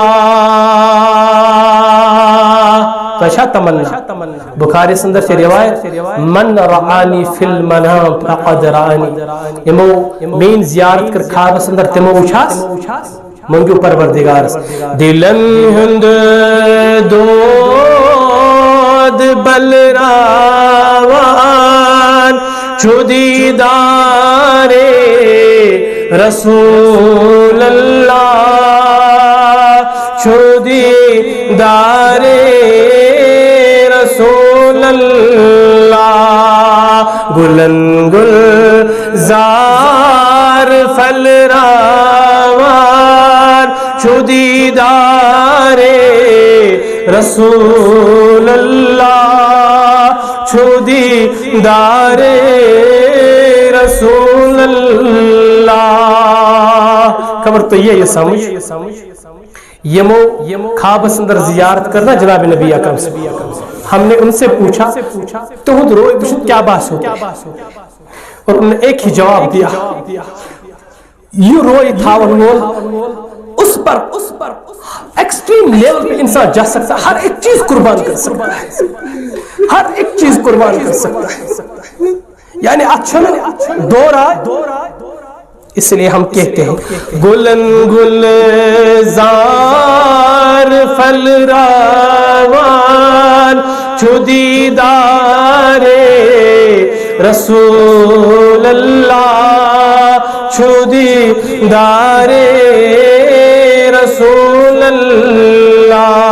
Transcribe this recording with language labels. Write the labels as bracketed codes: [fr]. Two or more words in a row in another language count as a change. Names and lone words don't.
[ks] کشا تمنا بخاری سندر سے روایت [ar] من رعانی فی المنام فقد رعانی [ks] یمو مین زیارت کر خواب سندر تمو وچھاس منگو پروردگار دلن ہند دود بلراوان چھو دیدار رسول اللہ چھو دیدار رسول اللہ. گلن گلزار پھل راوان چھو دیدار رسول اللہ چھو دیدار رسول اللہ. خبر تو یہ سمجھ یمو خواب اندر زیارت کرنا جناب نبی اکرم سے. [ur] ہم نے ان سے پوچھا تو خود روئے پوچھو کیا باس ہو اور انہوں نے ایک ہی جواب دیا یوں روئے تھاون وول اس پر ایکسٹریم لیول پہ انسان جا سکتا ہے. ہر ایک چیز قربان کر سکتا ہے. ہر ایک چیز قربان کر سکتا ہے. یعنی اچھا دورہ اس لیے ہم کہتے ہیں [ks] گلن گلزار پھل راوان چھو دیدار رسول اللہ چھو دیدار رسول اللہ.